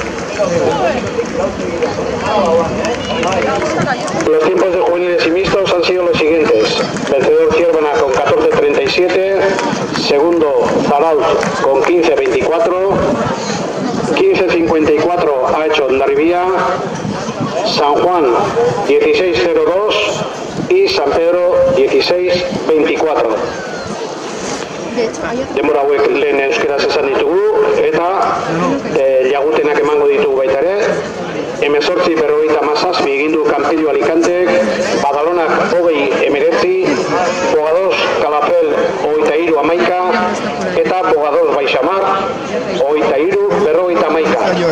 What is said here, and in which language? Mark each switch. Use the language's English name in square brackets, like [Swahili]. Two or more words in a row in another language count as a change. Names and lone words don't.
[Spanish] Los tiempos de juveniles y mixtos han sido los siguientes: vencedor Ciervana con 14-37, segundo Zarauz con 15-24, 15-54 ha hecho Hondarribia, San Juan 16-02 y San Pedro 16-24. [Basque] Denbora hauek lehen euskeraz esan ditugu, eta Yagutenak emango ditugu baita ere. [Spanish] 18-57 egin du Campello Alicantek, Badalonak 20-19, Bogadors Calafell 23-11 eta Bogadors Baixamar 23-51.